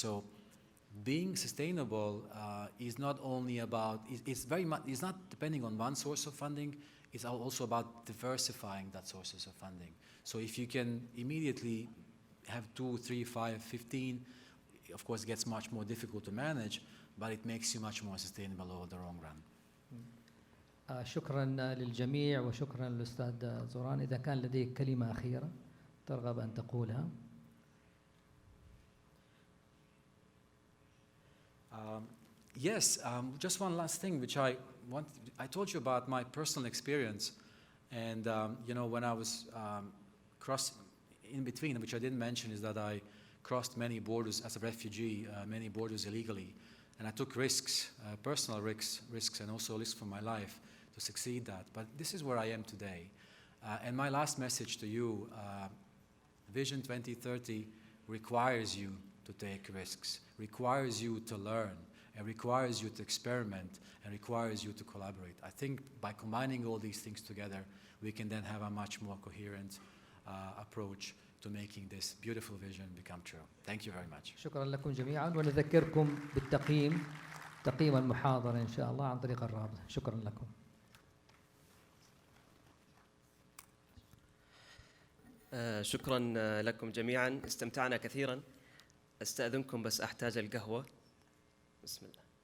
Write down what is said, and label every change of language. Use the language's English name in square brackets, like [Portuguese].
[English] So being sustainable is not only about, it's not depending on one source of funding, it's also about diversifying that sources of funding. So if you can immediately have 2, 3, 5, 15, of course it gets much more difficult to manage, but it makes you much more sustainable over the long run. [Arabic] شكرا للجميع وشكرا للأستاذ زوران. إذا كان لديك كلمة أخيرة ترغب أن تقولها. [English] Yes, just one last thing which I told you about my personal experience, and you know, when I was crossing in between, which I didn't mention, is that I crossed many borders as a refugee, many borders illegally, and I took risks, personal risks, and also risks for my life to succeed that. But this is where I am today, and my last message to you: Vision 2030 requires you to take risks, requires you to learn, and requires you to experiment, and requires you to collaborate. I think by combining all these things together, we can then have a much more coherent approach to making this beautiful vision become true. Thank you very much. [Arabic] شكرا لكم جميعا، ونذكركم بالتقييم المحاضرة إن شاء الله عن طريق الرابط. شكرا لكم. شكرا لكم جميعا، استمتعنا كثيرا. استأذنكم بس أحتاج القهوة. بسم الله.